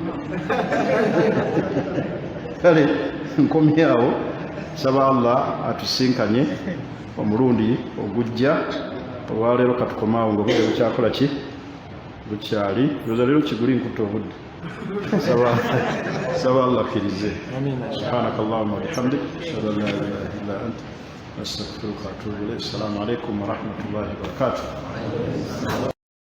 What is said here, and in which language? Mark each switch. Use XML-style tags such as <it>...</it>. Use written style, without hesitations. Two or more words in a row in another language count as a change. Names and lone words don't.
<lg>kale nkomyawo saba Allah atusinkanye omulundi ogujja olwaleero katukomaawo ngaobudde bukyakola ki bukyali oza leero Kiguli nkuta obudde saba Allah akkirize</lg> <ar>سبحانك اللهم وبحمدك أشهد أن لا إله إلا أنت أستغفرك وأتوب إليك. السلام عليكم ورحمة الله وبركاته.</ar>